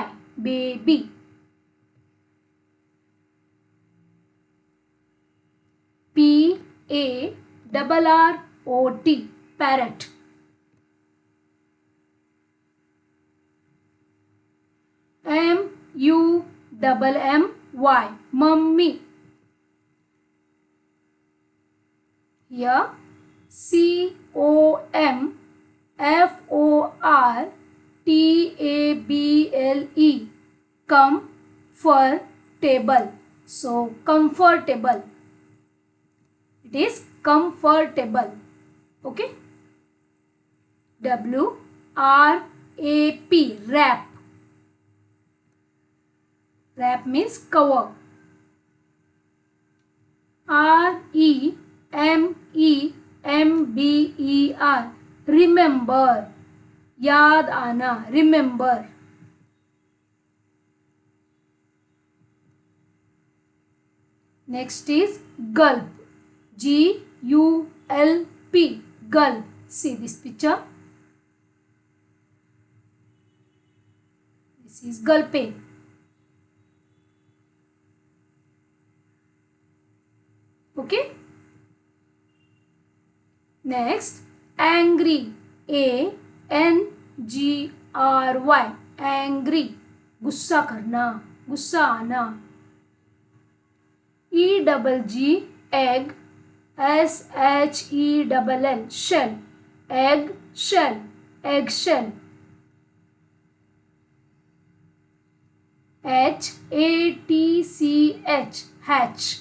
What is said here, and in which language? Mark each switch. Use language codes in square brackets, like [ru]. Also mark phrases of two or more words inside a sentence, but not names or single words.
[en] Baby. P-A-R-R-O-T. Parrot. M-U-M-M-Y. Mummy. Here C-O-M-F-O-R-T-A-B-L-E. Comfortable. So comfortable. It is comfortable. Okay. R-A-P, wrap. Wrap means cover. R-E-M-E-M-B-E-R, remember. [hi] याद आना, [en] remember. Next is gulp. G-U-L-P, gulp. See this picture. This is gulping. Okay. Next, angry. A-N-G-R-Y, angry. [hi] गुस्सा करना, गुस्सा आना. [en] E-double-G, egg. S-H-E-double-L, shell. Egg, shell. Eggshell. H-A-T-C-H, hatch.